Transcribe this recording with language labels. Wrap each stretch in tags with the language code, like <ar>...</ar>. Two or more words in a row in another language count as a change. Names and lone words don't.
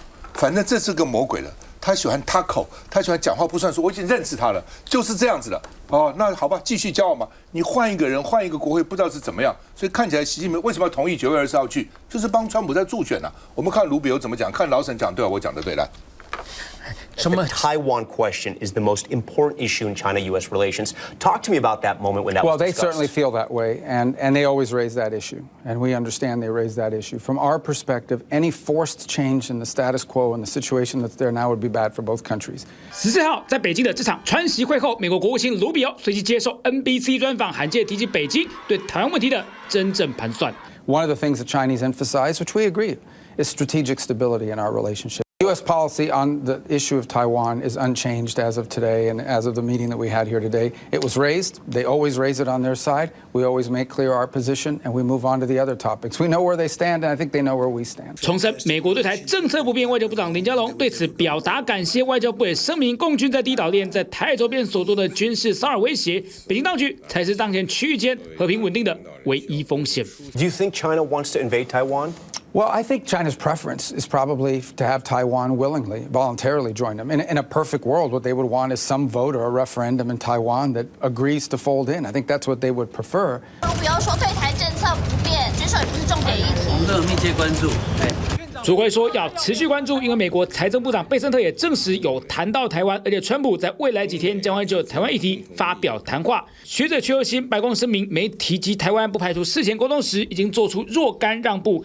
<zh>反正這是個魔鬼了，他喜歡taco，他喜歡講話不算數，我已經認識他了，就是這樣子了。哦，那好吧，繼續交往嘛。你換一個人，換一個國會，不知道是怎麼樣。所以看起來習近平為什麼要同意9月20號去，就是幫川普在助選啊。我們看盧比歐怎麼講，看老沈講對啊，我講的對，來。</zh> <en>The Taiwan question is the most important issue in China-U.S. relations. Talk to me about that moment when that was discussed. Well, they certainly feel that way, and they always raise that issue, and we understand they raise that issue. From our perspective, any forced change in the status quo and the situation that's there now would be bad for both countries.</en> <zh>14 號在北京的這場川習會後，美國國務卿盧比歐隨即接受 NBC 專訪，罕見提及北京對台灣問題的真正盤算。</zh> <en>One of the things the Chinese emphasize, which we agree, is strategic stability in our relationship. U.S. policy on the issue of Taiwan is unchanged as of today and as of the meeting that we had here today. It was raised. They always raise it on their side. We always make clear our position, and we move on to the other topics. We know where they stand, and I think they know where we stand.</en> <zh>重申美國對台政策不變，外交部長林佳龍對此表達感謝。外交部也聲明，共軍在第一島鏈在台海周邊所做的軍事騷擾威脅，北京當局才是當前區域間和平穩定的唯一風險。</zh> <en>Do you think China wants to invade Taiwan? Well, I think China's preference is probably to have Taiwan willingly, voluntarily join them. In a perfect world, what they would want is some vote or a referendum in Taiwan that agrees to fold in. I think that's what they would prefer.</en> <zh>比如說對台政策不變，軍售也不是重點議題。我們都有密切關注。主會說要持續關注，因為美國財政部長貝森特也證實有談到台灣，而且川普在未來幾天將會就台灣議題發表談話。學者邱又新白宮聲明沒提及台灣，不排除事前溝通時已經做出若干讓步。</zh>